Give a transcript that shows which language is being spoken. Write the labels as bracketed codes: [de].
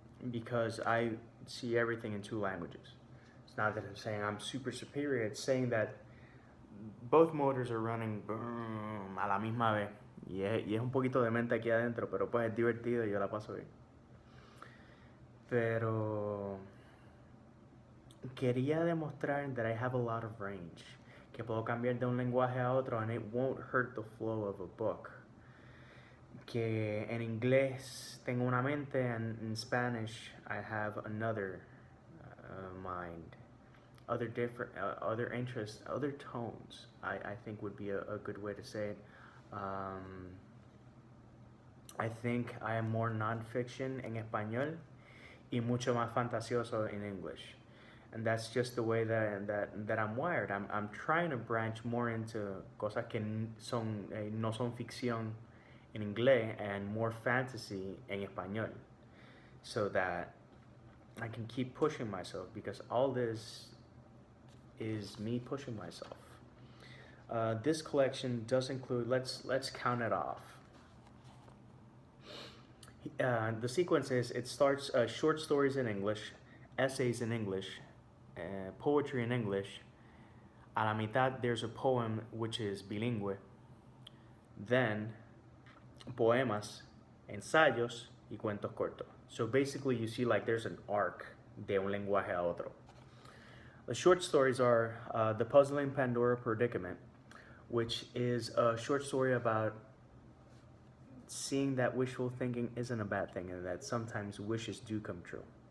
[en] Because I see everything in 2 languages. It's not that I'm saying I'm super superior. It's saying that both motors are running boom, [es] a la misma vez. Y es un poquito de mente aquí adentro, pero pues es divertido y yo la paso bien. Pero quería demostrar [en] that I have a lot of range. [es] Que puedo cambiar de un lenguaje a otro [en] and it won't hurt the flow of a book. [es] Que en inglés tengo una mente [en] and in Spanish I have another mind. Other different, other interests, other tones, I think would be a good way to say it. I think I am more non-fiction [es] en español y mucho más fantasioso [en] in English. And that's just the way that I'm wired. I'm trying to branch more into [es] cosas que no son ficción [en] in inglés and more fantasy [es] en español. [en] So that I can keep pushing myself, because all this is me pushing myself. This collection does include, let's count it off. The sequence is, it starts short stories in English, essays in English, poetry in English. [es] A la mitad [en] there's a poem which is [es] bilingüe. [en] Then [es] poemas, ensayos y cuentos cortos. [en] So basically you see like there's an arc [es] de un lenguaje a otro. [en] The short stories are The Puzzling Pandora Predicament, which is a short story about seeing that wishful thinking isn't a bad thing and that sometimes wishes do come true.